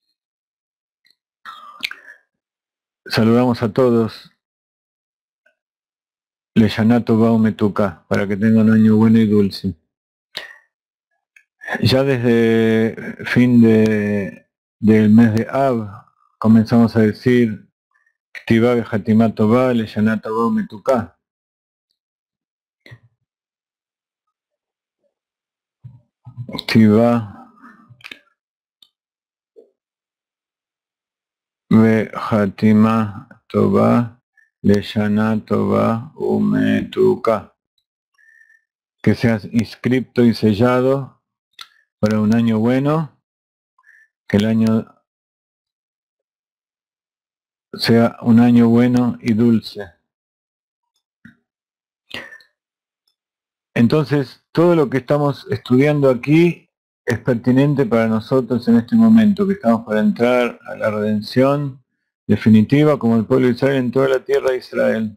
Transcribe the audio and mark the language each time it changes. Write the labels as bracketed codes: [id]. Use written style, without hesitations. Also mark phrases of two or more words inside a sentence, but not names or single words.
[es] Saludamos a todos. [he] לשנה טובה ומתוקה, [es] para que tengan un año bueno y dulce. Ya desde fin del mes de Av comenzamos a decir [he] כתיבה וחתימה טובה, לשנה טובה ומתוקה. כתיבה וחתימה טובה, לשנה טובה ומתוקה. [es] Que seas inscripto y sellado para un año bueno, que el año sea un año bueno y dulce. Entonces, todo lo que estamos estudiando aquí es pertinente para nosotros en este momento, que estamos para entrar a la redención definitiva como el pueblo de Israel en toda la tierra de Israel.